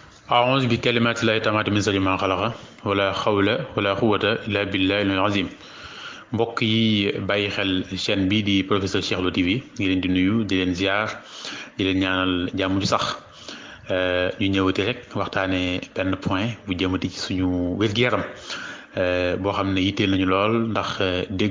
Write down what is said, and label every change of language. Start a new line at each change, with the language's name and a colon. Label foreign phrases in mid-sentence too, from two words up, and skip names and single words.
Arabic: أعوذ بكلمات الله التامات من شر ما خلق ولا حول ولا قوة إلا بالله العظيم
Wolof: mbokk yi bàyyi xel chaîne bii di professeur Cheikh Lo TV ngi leen di nuyu di leen ziar di leen ñaanal jàmm ju sax ñu ñëwati rek waxtaanee benn point bu jëmati ci suñu wér-gu-yaram boo xam ne yitteel nañu lool ndax dégg